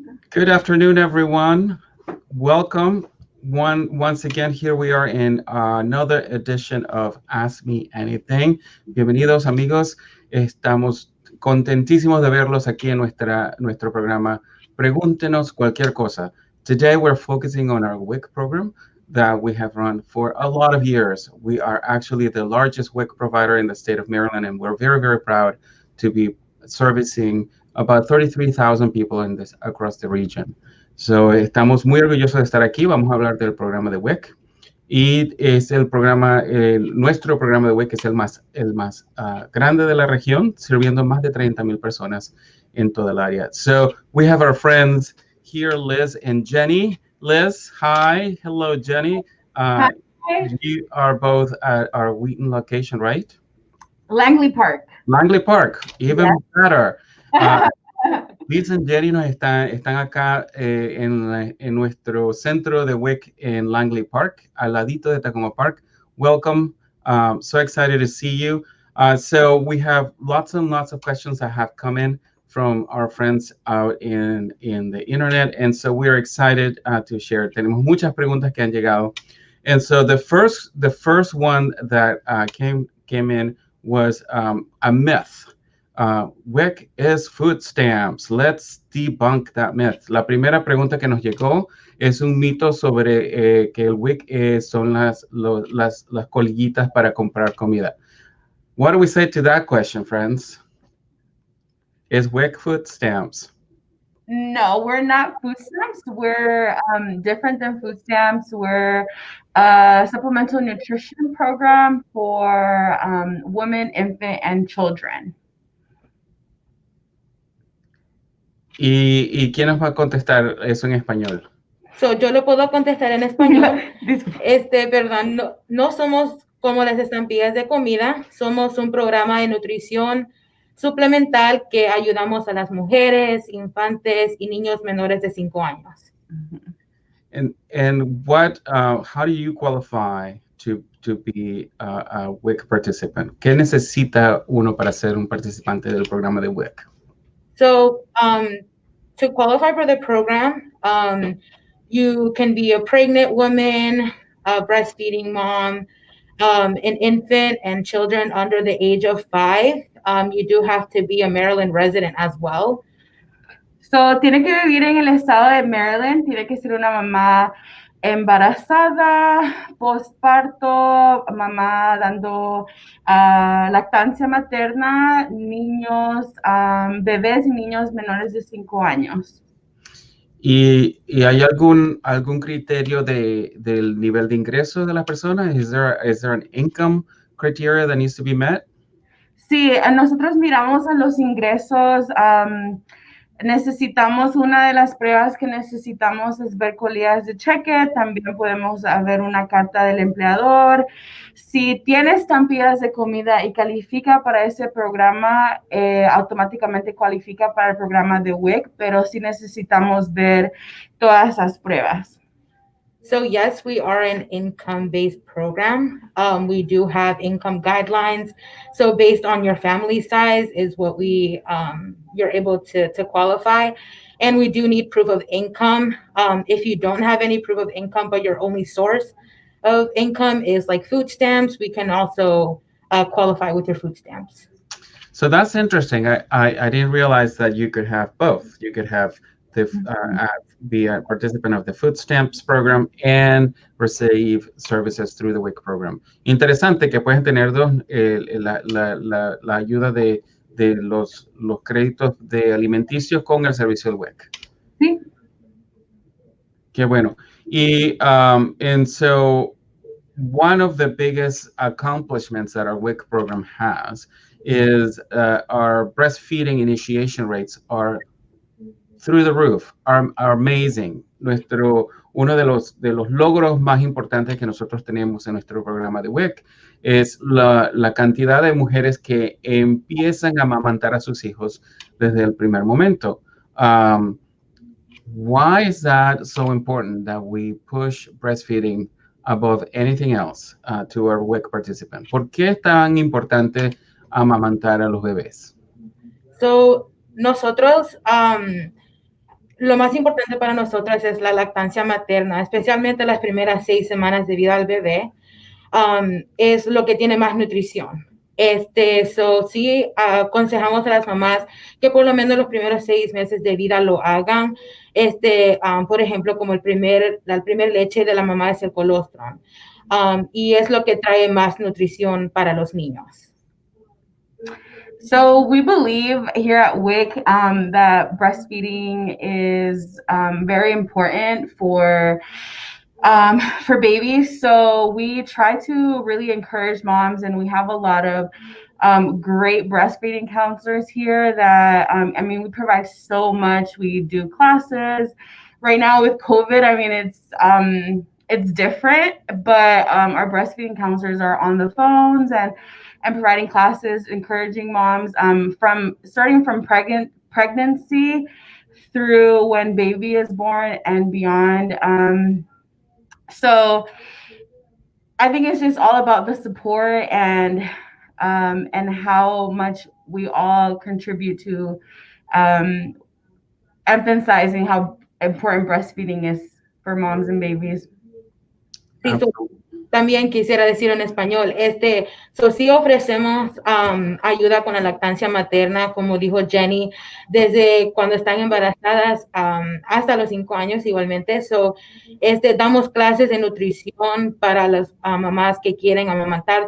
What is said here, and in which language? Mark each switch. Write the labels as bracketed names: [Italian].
[English] Good afternoon, everyone. Welcome. Once again, here we are in another edition of Ask Me Anything. [Spanish] Bienvenidos, amigos. Estamos contentísimos de verlos aquí en nuestro programa Pregúntenos cualquier cosa. [English] Today, we're focusing on our WIC program that we have run for a lot of years. We are actually the largest WIC provider in the state of Maryland, and we're very, very proud to be servicing about 33,000 people across the region. [Spanish] So, estamos muy orgullosos de estar aquí. Vamos a hablar del programa de WIC. Y es el programa, nuestro programa de WIC es el más grande de la región, sirviendo más de 30,000 personas en toda el área. [English] So, we have our friends here, Liz and Jenny. Liz, hi. Hello, Jenny. Hi. You are both at our Wheaton location, right? Langley Park. Langley Park, even better. [Spanish] Liz y Jenny están acá en nuestro centro de WIC en Langley Park, al ladito de Tacoma Park. [English] Welcome. So excited to see you. So we have lots and lots of questions that have come in from our friends out in the internet, and so we are excited to share. [Spanish] Tenemos muchas preguntas que han llegado. [English] And so the first one that came in was a myth. WIC is food stamps. Let's debunk that myth. [Spanish] La primera pregunta que nos llegó es un mito sobre que el WIC son las colillitas para comprar comida. [English] What do we say to that question, friends? Is WIC food stamps? No, we're not food stamps. We're different than food stamps. We're a supplemental nutrition program for women, infant, and children. [Spanish] ¿Y quién nos va a contestar eso en español? Yo lo puedo contestar en español. Perdón, no somos como las estampillas de comida. Somos un programa de nutrición suplemental que ayudamos a las mujeres, infantes y niños menores de 5 años. [English] And what? How do you qualify to be a WIC participant? [Spanish] ¿Qué necesita uno para ser un participante del programa de WIC? [English] So, to qualify for the program, you can be a pregnant woman, a breastfeeding mom, an infant, and children under the age of 5. You do have to be a Maryland resident as well. [Spanish] So, tiene que vivir en el estado de Maryland, tiene que ser una mamá embarazada, postparto, mamá dando lactancia materna, niños, bebés y niños menores de 5 años. ¿Y hay algún criterio del nivel de ingreso de la persona? [English] Is there an income criteria that needs to be met? [Spanish] Sí, nosotros miramos a los ingresos. Necesitamos, una de las pruebas que necesitamos es ver colillas de cheque. También podemos ver una carta del empleador. Si tiene estampillas de comida y califica para ese programa, automáticamente cualifica para el programa de WIC, pero sí necesitamos ver todas esas pruebas. [English] So yes, we are an income-based program. We do have income guidelines. So based on your family size is what you're able to qualify. And we do need proof of income. If you don't have any proof of income, but your only source of income is like food stamps, we can also qualify with your food stamps. So that's interesting. I didn't realize that you could have both. You could have be a participant of the food stamps program and receive services through the WIC program. [Spanish] Interesante que pueden tener dos, la ayuda de los créditos de alimenticios con el servicio del WIC. Sí. Qué bueno. [English] And so one of the biggest accomplishments that our WIC program has is our breastfeeding initiation rates are through the roof, are amazing. [Spanish] Uno de los logros más importantes que nosotros tenemos en nuestro programa de WIC es la cantidad de mujeres que empiezan a amamantar a sus hijos desde el primer momento. [English] Why is that so important that we push breastfeeding above anything else to our WIC participants? [Spanish] ¿Por qué es tan importante amamantar a los bebés? So, nosotros, lo más importante para nosotros es la lactancia materna, especialmente las primeras 6 semanas de vida al bebé. Es lo que tiene más nutrición. Sí, aconsejamos a las mamás que por lo menos los primeros 6 meses de vida lo hagan. Por ejemplo, como la primer leche de la mamá es el colostrum. Y es lo que trae más nutrición para los niños. [English] So we believe here at WIC that breastfeeding is very important for babies. So we try to really encourage moms, and we have a lot of great breastfeeding counselors here that, I mean, we provide so much. We do classes. Right now with COVID, I mean, it's different, but our breastfeeding counselors are on the phones and providing classes, encouraging moms from starting from pregnancy through when baby is born and beyond. So I think it's just all about the support and how much we all contribute to emphasizing how important breastfeeding is for moms and babies. [Spanish] Sí, también quisiera decir en español, sí ofrecemos ayuda con la lactancia materna, como dijo Jenny, desde cuando están embarazadas hasta los 5 años igualmente. Damos clases de nutrición para las mamás que quieren amamantar.